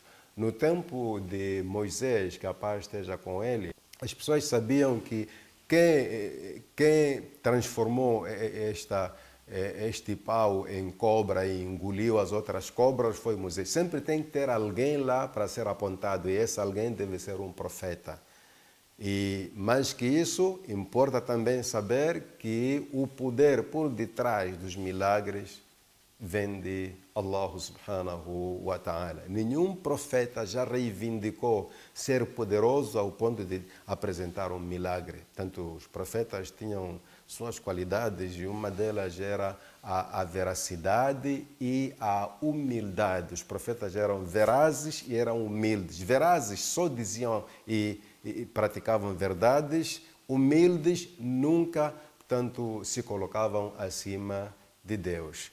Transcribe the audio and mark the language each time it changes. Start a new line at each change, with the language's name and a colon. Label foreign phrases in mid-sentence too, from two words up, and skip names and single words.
Portuguese: No tempo de Moisés, que a paz esteja com ele, as pessoas sabiam que quem transformou este pau em cobra e engoliu as outras cobras foi Moisés. Sempre tem que ter alguém lá para ser apontado, e esse alguém deve ser um profeta. E mais que isso, importa também saber que o poder por detrás dos milagres vem de Allah
Arabic: سبحانه وتعالى.
Portuguese: Nenhum profeta já reivindicou ser poderoso ao ponto de apresentar um milagre. Tanto os profetas tinham suas qualidades e uma delas era a veracidade e a humildade. Os profetas eram verazes e eram humildes. Verazes só diziam e praticavam verdades, humildes nunca, portanto, se colocavam acima de Deus.